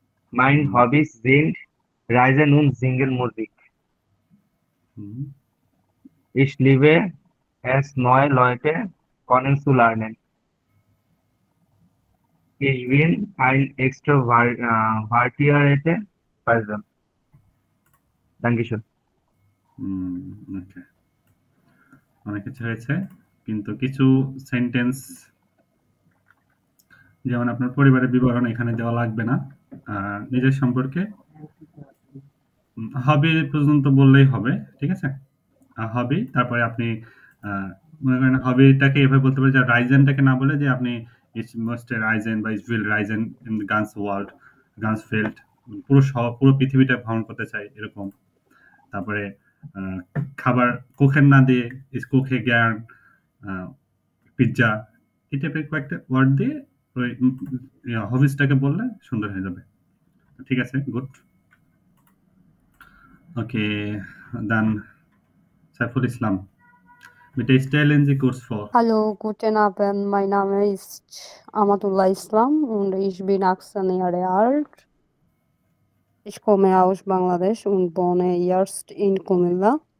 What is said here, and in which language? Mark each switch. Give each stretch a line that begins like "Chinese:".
German: Meine Hobbys sind Reisen und Singen Musik. Mhm. Ich liebe es, neue Leute kennenzulernen. Ich bin ein extrovertierter Person. Dankeschön.
Bangla: ওকে, অনেক কিছু হয়েছে, কিন্তু কিছু sentence যেমন আপনার পরিবারের বিবরণ এখানে দেওয়া লাগবে না। নিজের সম্পর্কে হবি পর্যন্ত বললেই হবে। ঠিক আছে, হবি, তারপরে আপনি মনে করেন হবিটাকে এভাবে বলতে পারেন যে রাইজেনটাকে না বলে যে আপনি
English: it's most risen বা it's will risen in the guns world, guns field,
Bangla: পুরো পৃথিবীটা ভ্রমণ করতে চাই এরকম। তারপরে খাবার কোখের না দিয়ে
German: ইস কোখে
Bangla: জ্ঞান, পিৎজা, এই টাইপের কয়েকটা ওয়ার্ড দিয়ে ওই হবিসটাকে বললে সুন্দর হয়ে যাবে। ঠিক আছে, good.
English: okay, then
German: সাইফুল ইসলাম, Bitte stellen Sie kurz vor. Hallo, guten Abend. Mein Name ist Amatullah Islam und ich bin 18 Jahre alt. Ich komme aus Bangladesch und wohne jetzt in Kumilla.